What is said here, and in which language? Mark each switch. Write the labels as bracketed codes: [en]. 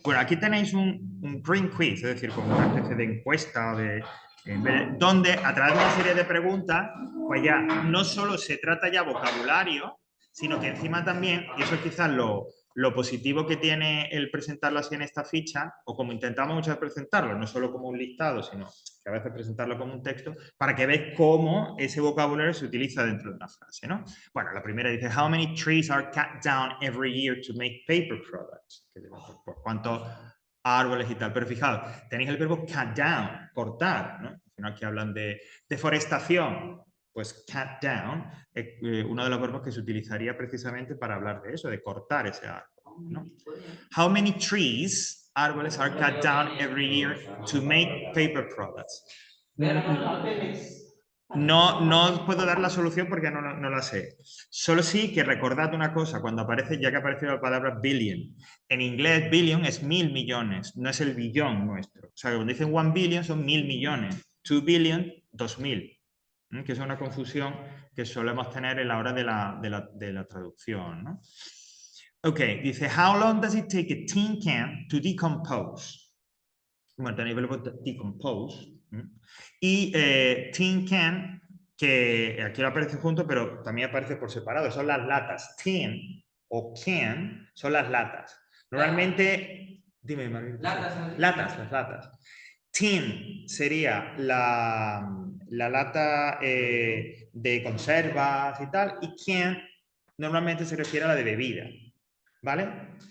[es] Bueno, aquí tenéis un green quiz, es decir, como una especie de encuesta donde a través de una serie de preguntas, pues ya no solo se trata ya vocabulario, sino que encima también, y eso es quizás lo positivo que tiene el presentarlo así en esta ficha, o como intentamos muchas veces presentarlo, no solo como un listado, sino que a veces presentarlo como un texto, para que veáis cómo ese vocabulario se utiliza dentro de una frase, ¿no? Bueno, la primera dice, [en] how many trees are cut down every year to make paper products? [es] Pues, ¿cuántos árboles y tal? Pero fijaos, tenéis el verbo cut down, cortar, ¿no? Al final que hablan de deforestación, pues cut down es uno de los verbos que se utilizaría precisamente para hablar de eso, de cortar ese árbol, ¿no? [en] How many trees, árboles, are cut down every year to make paper products? [es] No os puedo dar la solución porque no la sé. Solo sí que recordad una cosa, cuando aparece, ya que aparece la palabra billion. En inglés, billion es 1000 millones, no es el billón nuestro. O sea, cuando dicen 1 billion son 1000 millones. 2 billion, 2000. Que es una confusión que solemos tener en la hora de la traducción, ¿no? [en] Ok, dice, how long does it take a tin can to decompose? [es] Bueno, tenéis el verbo decompose. Y tin can, que aquí lo aparece junto, pero también aparece por separado, son las latas. Tin o can son las latas. Normalmente, dime, María. Latas, las latas. Tin sería la lata de conservas y tal, y can normalmente se refiere a la de bebida, ¿vale?